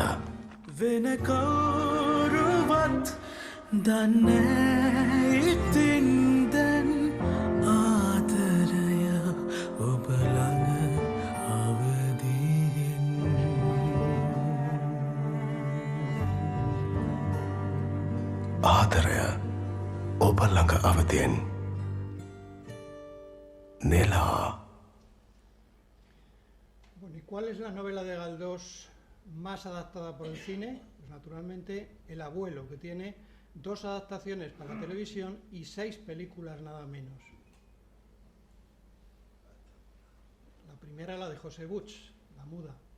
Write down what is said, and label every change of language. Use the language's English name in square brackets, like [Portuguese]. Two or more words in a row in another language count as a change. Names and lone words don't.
[Sinhala] වෙන කවුරුවත් දන්නේ ඉතින් දැන් ආදරය ඔබ ළඟ අවදියෙන් ආදරය ඔබ ළඟ අවදියෙන් නෙලා. [Spanish] Bueno, ¿y cuál es la novela de Galdós más adaptada por el cine? Pues naturalmente El abuelo, que tiene 2 adaptaciones para la televisión y 6 películas nada menos. La primera, la de José Butch, La muda.